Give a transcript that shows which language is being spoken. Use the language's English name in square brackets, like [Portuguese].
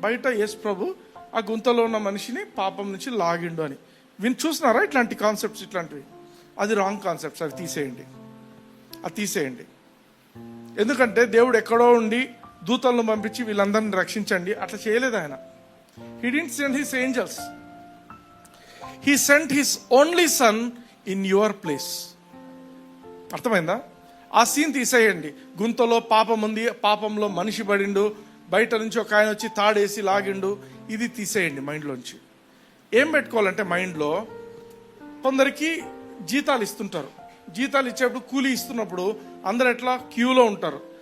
[Telugu] బయట యేసు ప్రభు ఆ గుంతలో ఉన్న మనిషిని పాపం నుంచి లాగిండు అని చూసినారా? ఇట్లాంటి కాన్సెప్ట్స్, ఇట్లాంటివి అది రాంగ్ కాన్సెప్ట్స్. అవి తీసేయండి. ఎందుకంటే దేవుడు ఎక్కడో ఉండి దూతలను పంపించి వీళ్ళందరిని రక్షించండి అట్లా చేయలేదు ఆయన. [English] He didn't send his angels. He sent his only son in your place. [Telugu] అర్థమైందా? ఆ సీన్ తీసేయండి. గుంతలో పాపం ఉంది, పాపంలో మనిషి పడిండు, బయట నుంచి ఒక ఆయన వచ్చి తాడేసి లాగిండు, ఇది తీసేయండి మైండ్లోంచి. ఏం పెట్టుకోవాలంటే మైండ్లో కొందరికి జీతాలు ఇస్తుంటారు. జీతాలు ఇచ్చేప్పుడు కూలీ ఇస్తున్నప్పుడు అందరు ఎట్లా క్యూలో ఉంటారు.